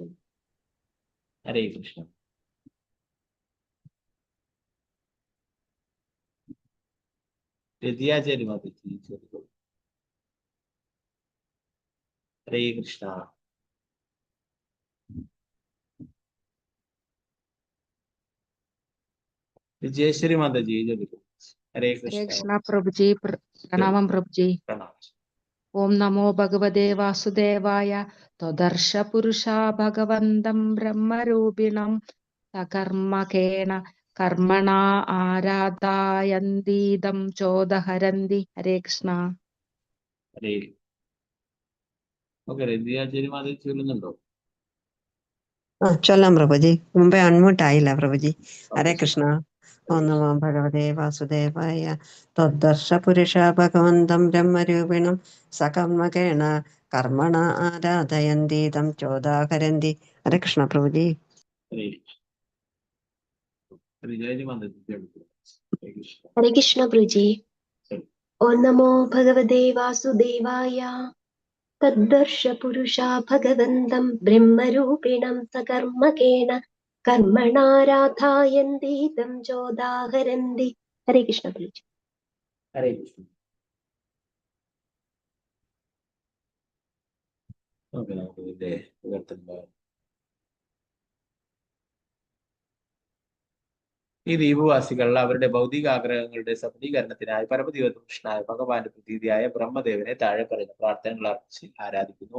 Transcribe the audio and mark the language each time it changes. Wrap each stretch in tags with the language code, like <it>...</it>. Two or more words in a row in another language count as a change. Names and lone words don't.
<sa>ഹരേ കൃഷ്ണ.</sa> <ml>വിദ്യാചാര്യ മാതാജി ചൊല്ലുക.</ml> <sa>ഹരേ കൃഷ്ണ.</sa> <ml>വിജയേശ്വരി മാതാജി ചൊല്ലുക. ഹരേ</ml> <sa>हरे കൃഷ്ണ.</sa> <hi>कृष्णा प्रभु जी। प्रणामम प्रभु जी। പ്രണാം.</hi> <sa>ओम नमो भगवते वासुदेवाय। त्वदर्श पुरुषा भगवन्तं ब्रह्मरूपिणं सकर्मकेण कर्मणा आराधयन्तीदं चोदहरन्ति। हरे कृष्ण.</sa> <ml>ഹരേ. ഓക്കെ, വിദ്യാചാര്യ മാതാജി ചൊല്ലുന്നുണ്ടോ? ചൊല്ലാം പ്രഭുജി. മുമ്പേ അൺമ്യൂട്ട് ആയില്ല പ്രഭുജി. ഹരേ ഓക്കെ.</ml> <sa>കൃഷ്ണ. ഓം നമോ ഭഗവതേ വാസുദേവായ. ത്വദർശ പുരുഷ ഭഗവന്തം ബ്രഹ്മരൂപിണം സകർമ്മകേണ കർമ്മണ ആരാധയന്തീതം ചോദാഹരന്തി. ഹരേ കൃഷ്ണ പ്രഭുജി.</sa> <ml>ഹരേ. വിജയജി മാതാജി ചൊല്ലുക.</ml> <sa>ഹരേ കൃഷ്ണ. हरे कृष्ण प्रभु जी। ओम नमो भगवते वासुदेवाय। तद्दर्श पुरुषा भगवन्तं ब्रह्मरूपिणं सकर्मकेण कर्मणाराधयन्तीदं चोदाहरन्ति। हरे कृष्ण प्रभु जी। ഹരേ കൃഷ്ണ.</sa> <ml>ഓക്കെ, നമുക്ക് ഇതിന്റെ വിവർത്തനം. ഈ ദ്വീപവാസികൾ അവരുടെ ഭൗതിക ആഗ്രഹങ്ങളുടെ സഫലീകരണത്തിനായി പരമദിവ്യദോഷനായ ഭഗവാന്റെ പ്രതീതിയായ ബ്രഹ്മദേവനെ താഴെ പറയുന്ന പ്രാർത്ഥനകൾ അർപ്പിച്ച് ആരാധിക്കുന്നു.</ml>